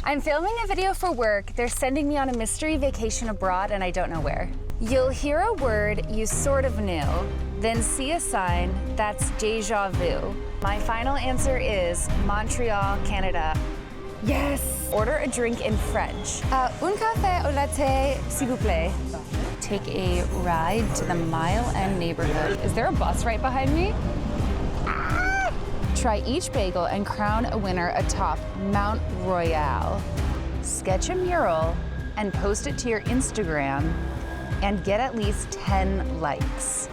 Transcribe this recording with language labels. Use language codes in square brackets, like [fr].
[en] I'm filming a video for work. They're sending me on a mystery vacation abroad and I don't know where. You'll hear a word you sort of knew, then see a sign that's déjà vu. My final answer is Montreal, Canada. Yes! Order a drink in French. [fr] Un café au latte, s'il vous plaît. [en] Take a ride to the Mile End neighborhood. Is there a bus right behind me? Try each bagel and crown a winner atop Mount Royal. Sketch a mural and post it to your Instagram and get at least 10 likes.